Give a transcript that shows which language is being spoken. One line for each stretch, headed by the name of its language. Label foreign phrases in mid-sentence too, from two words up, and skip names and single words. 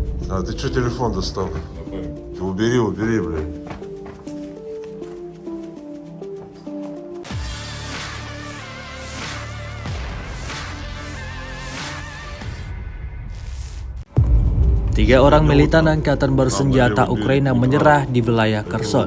Russian: А ты что телефон достал? Ты убери, блядь.
Indonesian: Tiga orang militan angkatan bersenjata Ukraina menyerah di wilayah Kherson.